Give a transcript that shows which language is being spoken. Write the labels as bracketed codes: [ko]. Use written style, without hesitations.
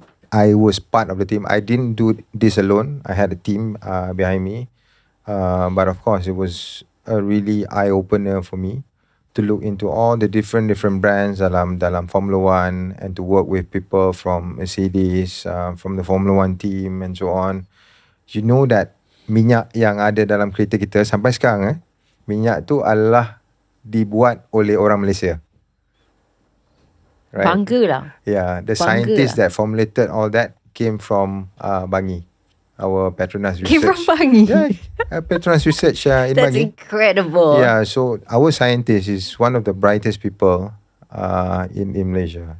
[en] I was part of the team. I didn't do this alone. I had a team behind me. But of course, it was a really eye-opener for me to look into all the different brands dalam Formula One and to work with people from Mercedes, from the Formula One team and so on. You know that [ms] minyak yang ada dalam kereta kita sampai sekarang, minyak tu adalah dibuat oleh orang Malaysia. [en] Right? [ms] Bangga lah. [en] Yeah, the scientists that formulated all that came from Bangi, our Petronas research. Came from Bangi? Yeah, Petronas research in That's Bangi. incredible. Yeah, so our scientist is one of the brightest people in Malaysia.